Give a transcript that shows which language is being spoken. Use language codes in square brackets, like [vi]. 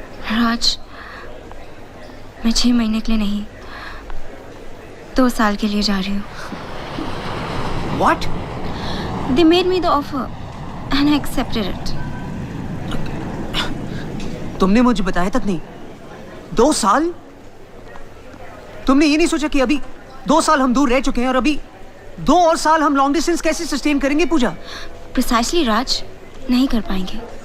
[hi] राज, मैं 6 महीने के लिए नहीं, 2 साल के लिए जा रही हूँ। [en] What? They made me the offer and I accepted it. [hi] तुमने मुझे बताया तक नहीं। 2 साल? तुमने ये नहीं सोचा कि अभी 2 साल हम दूर रह चुके हैं और अभी 2 और साल हम [en] long distance [hi] कैसे सस्टेन करेंगे पूजा? Precisely, राज, नहीं कर पाएंगे।